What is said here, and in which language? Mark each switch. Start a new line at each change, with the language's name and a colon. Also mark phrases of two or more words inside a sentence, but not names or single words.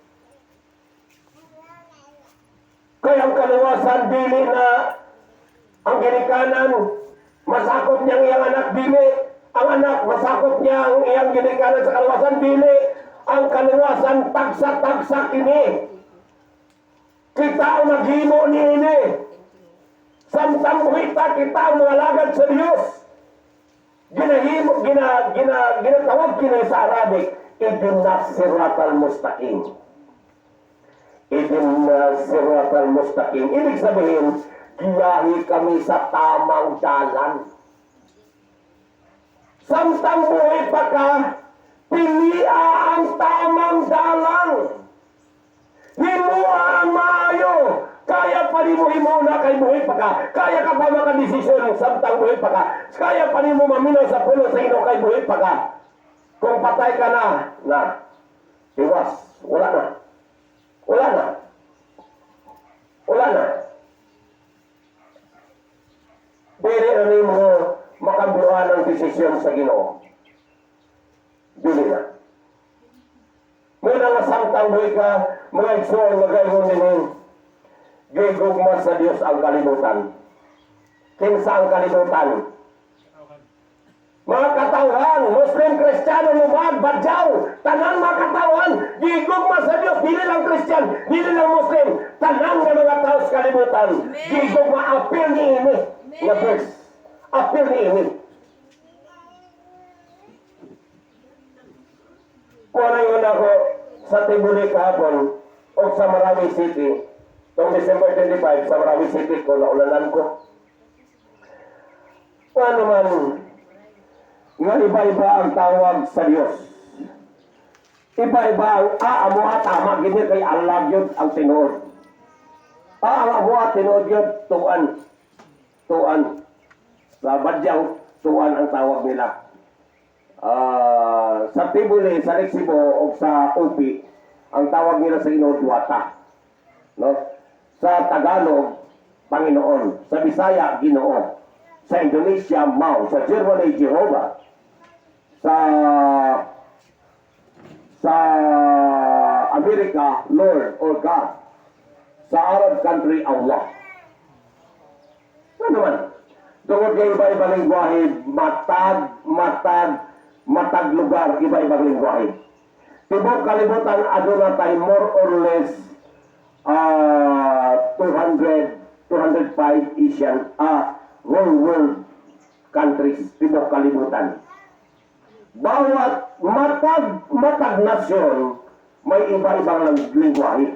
Cebuano: Kaya ang kaluwasan dili na ang ginikanan masakop niyang iyang anak dili ang anak, masakop niya ang iyang ginikanan sa kaluwasan, dili ang kaluwasan tagsa-tagsa kini. Kita ang naghimo ni ini. Samtang buhita kita ang mga lagad sa Diyos. Ginatawag kini sa Arabic,
Arabic: اهدنا الصراط المستقيم. اهدنا الصراط المستقيم.
Filipino: Ibig sabihin,
Cebuano: giyahi kami sa tamang dalan. Samtang buhay pa ka, pilia ang tamang dalan. Himua ang maayo. Kaya pa ni mo himuna kay buhay pa ka. Kaya ka pa makadesisyon samtang buhay pa ka. Kaya pa ni mo maminaw sa puno sa ino kay buhay pa ka. Kung patay ka na, iwas. Wala na. Wala na. Wala na. Dili na ni mo makabuhan ng desisyon sa Ginoo. Dili na. Muna nga samtang buhay ka, mga igsoon nga gayon ninin, gigugma sa Diyos ang kalibutan. Kinsa ang kalibutan? Mga katawhan, Muslim, Kristiyano, lumad, badyaw, tanang mga katawhan, gigugma sa Diyos, dili lang Kristyan, dili lang Muslim, tanang nga mga tao sa kalibutan, gigugma, apil ni ini, nga verse, apil ni ini.
Filipino: Kung yun ako sa Tibuli kahapon, o sa Marawi City, noong December 25, sa Marawi City ko, naulanan ko.
Cebuano: Ano man, nga iba-iba ang tawag sa Diyos. Iba-iba ang amo at tama, ganyan kay Allah yun ang tinuod. Ang amo at tinuod yun, tuan. Tuan. Sa Badyaw, tuan ang tawag nila. Sa Tibuli, sa Lexibo, o sa Upi, ang tawag nila sa Ginoo, Duwata. No? Sa Tagalog, Panginoon. Sa Bisaya, Ginoo. Sa Indonesia, Mau. Sa Germany, Jehovah. Sa Amerika,
English: Lord or God.
Cebuano: Sa Arab country, Allah. Ano naman? Tungkol kay iba-ibang lingwahe, matag lugar, iba-ibang lingwahe. Tibok kalibutan, aduna tayo
English: more or less
Cebuano: 205 Asian,
English: world countries,
Cebuano: tibok kalibutan. Bawat matag nasyon, may iba-ibang lingwahe.